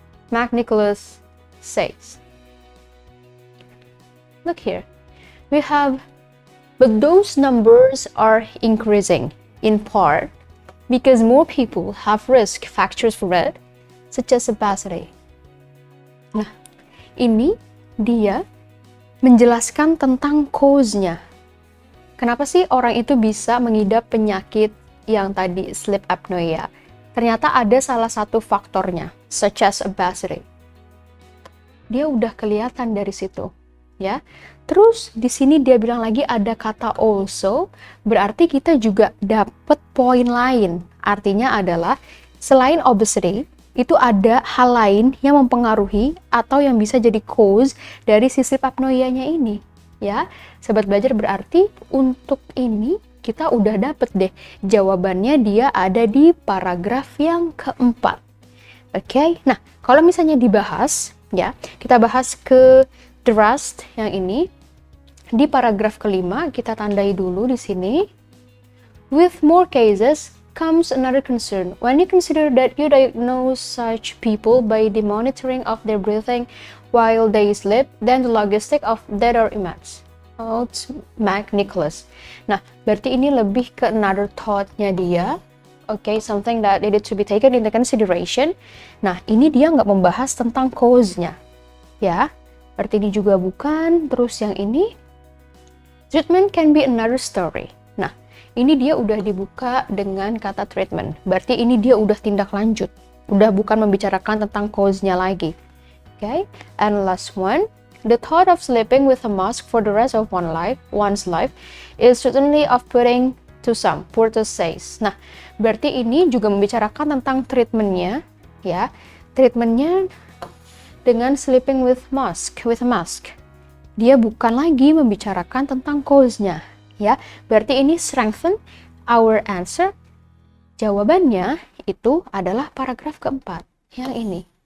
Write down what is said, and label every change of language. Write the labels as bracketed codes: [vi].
[en] McNicholas says. Look here, we have, but those numbers are increasing in part because more people have risk factors for it, such as obesity. [id] Nah, ini dia menjelaskan tentang cause-nya. Kenapa sih orang itu bisa mengidap penyakit yang tadi sleep apnea? Ternyata ada salah satu faktornya, [en] such as obesity. [id] Dia udah kelihatan dari situ, ya. Terus di sini dia bilang lagi ada kata also, berarti kita juga dapat poin lain. Artinya adalah selain obesity, itu ada hal lain yang mempengaruhi atau yang bisa jadi cause dari si sleep apnea-nya ini. Ya, sobat belajar, berarti untuk ini kita udah dapet deh jawabannya, dia ada di paragraf yang keempat. Oke, nah kalau misalnya dibahas, ya kita bahas ke [en] the rest [id] yang ini. Di paragraf kelima kita tandai dulu di sini. [en] With more cases comes another concern. When you consider that you diagnose such people by the monitoring of their breathing while they sleep, then the logistic of that are immense. Oh, McNicholas. [id] Nah, berarti ini lebih ke [en] another thought- [id] nya dia. [en] Okay, something that needed to be taken into consideration. [id] Nah, ini dia nggak membahas tentang cause-nya. Ya, berarti ini juga bukan. Terus yang ini, [en] Treatment can be another story. [id] Nah, ini dia udah dibuka dengan kata treatment. Berarti ini dia udah tindak lanjut. Udah bukan membicarakan tentang cause-nya lagi. [en] Okay? And last one, the thought of sleeping with a mask for the rest of one's life is certainly off-putting to some, Porter says. [id] Nah, berarti ini juga membicarakan tentang treatmentnya, ya. Treatmentnya dengan [en] sleeping with a mask. [id] Dia bukan lagi membicarakan tentang cause-nya, ya. Berarti ini [en] strengthen our answer. [id] Jawabannya itu adalah paragraf keempat, yang ini.